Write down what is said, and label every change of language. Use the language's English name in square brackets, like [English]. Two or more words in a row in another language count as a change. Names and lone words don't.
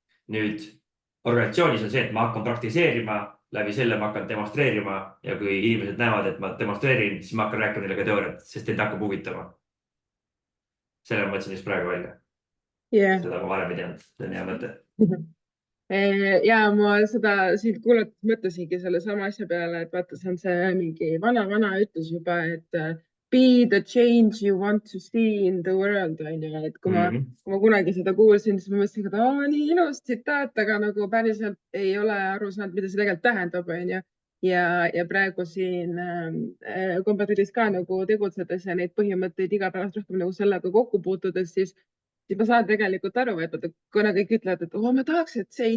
[Estonian] Nüüd organisatsioonis on see, et ma hakkan praktiseerima läbi selle ma hakkan demonstreerima ja kui inimesed näevad, et ma demonstreerin, siis ma hakkan rääkima neile ka teooriat, sest teid hakkab huvitama. Selle ma mõtlesin just praegu välja. jah. Seda ma varem ei teadnud, see on hea mõte. Ja ma seda sind kuulates mõtlesingi selle sama asja peale, et vaata, see on see mingi vana ütlus juba, et [English] be the change you want to see in the world, [Estonian] on ju, et kui ma kunagi seda kuulsin, siis ma mõtlesin, et nii ilus tsitaat, aga nagu päriselt ei ole aru saanud, mida see tegelikult tähendab, on ju. Ja praegu siin kombetuuris ka nagu tegutsedes ja neid põhimõtteid igapäevast rohkem nagu sellega kokku puutudes, siis ma saan tegelikult aru, et kuna kõik ütlevad, et ma tahaks, et see